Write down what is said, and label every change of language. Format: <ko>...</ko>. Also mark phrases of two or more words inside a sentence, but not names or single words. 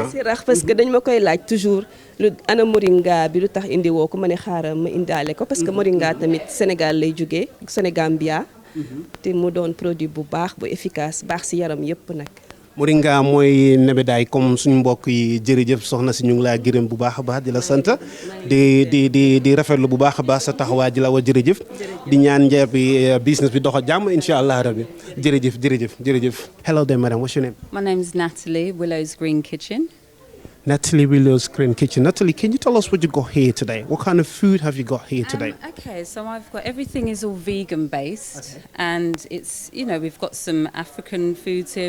<wo>si rax</wo> <fr>parce que</fr> <wo>dañ ma koy laaj toujours lu ana moringa bi lu tax indi woo ko ma ne xaaral ma indaale ko</wo> <fr>parce que</fr> <wo>moringa tamit Sénégal lay jógee Sénégambia te mu doon produit bu baax bu efficace baax si yaram yëpp nag moringa mooy nebedaay comme suñu mbokk yi jërëjëf soxna si ñu ngi laa gërëm bu baax a baax di la sant di rafetlu bu baax a baax sa taxawaay di la wa jërëjëf di ñaan njeer bi business bi dox jàmm</wo> <ar>إن شاء الله</ar> <wo>rabbi jërëjëf.</wo> <en>Hello there, madam. What's your name? My name is Natalie, Willow's Green Kitchen. Natalie Willow's Green Kitchen. Natalie, can you tell us what you got here today? What kind of food have you got here today? Okay, so I've got everything is all vegan based, and it's, you know, we've got some African foods here.</en>